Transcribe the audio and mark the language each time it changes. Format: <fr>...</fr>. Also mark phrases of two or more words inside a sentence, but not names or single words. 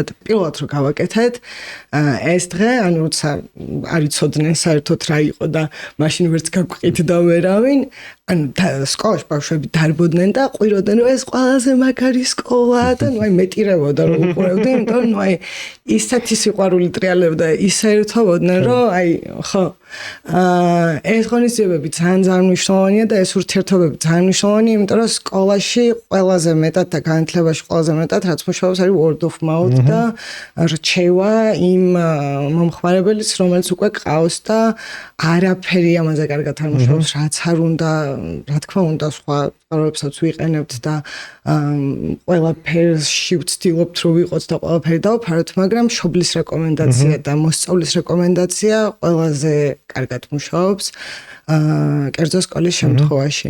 <ka>პირველად რო გავაკეთეთ ეს დღე, ანუ როცა არ იცოდნენ საერთოდ რა იყო და მაშინ ვერც გაგვყით და ვერავინ, ანუ სკოლაში ბავშვები დარბოდნენ და ყვიროდნენ, რომ ეს ყველაზე მაგარი სკოლა და ნუ აი მეტირებოდა რომ უყურებდნენ, იმიტომ რომ ნუ აი ისეთი სიყვარული ტრიალებდა, ისე ერთობოდნენ, რომ აი ხო ეს ღონისძიებები ძალიან მნიშვნელოვანია და ეს ურთიერთობები ძალიან მნიშვნელოვანია, იმიტომ რომ სკოლაში ყველაზე მეტად და განათლებაში ყველაზე მეტად რაც მუშაობს არის</ka> <en>word of mouth</en> <ka>და რჩევა იმ მომხმარებელის, რომელიც უკვე ყავს და არაფერი ამაზე კარგად არ მუშაობს, რაც არ უნდა, რა თქმა უნდა, სხვა წყაროებსაც ვიყენებთ და ყველაფერში ვცდილობთ რომ ვიყოთ და ყველაფერი დავფაროთ, მაგრამ მშობლის რეკომენდაცია და მოსწავლის რეკომენდაცია ყველაზე კარგად მუშაობს კერძო სკოლის შემთხვევაში.</ka>